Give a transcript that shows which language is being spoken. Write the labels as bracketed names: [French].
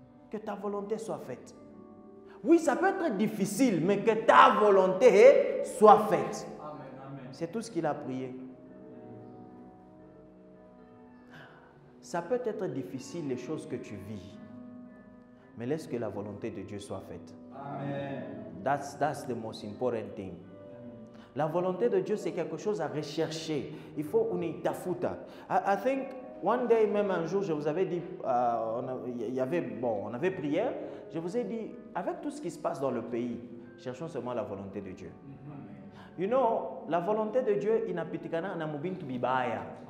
[French] Que ta volonté soit faite. Oui, ça peut être difficile, mais que ta volonté soit faite. C'est tout ce qu'il a prié. Ça peut être difficile les choses que tu vis, mais laisse que la volonté de Dieu soit faite. Amen. [English] That's the most important thing. [French] La volonté de Dieu, c'est quelque chose à rechercher. Il faut une tafuta. [English] I think one day, [French] même un jour, je vous avais dit, on avait prière. Je vous ai dit, avec tout ce qui se passe dans le pays, cherchons seulement la volonté de Dieu. [English] You know, [French] la volonté de Dieu [Swahili] inapitikana na mubintu bibaya.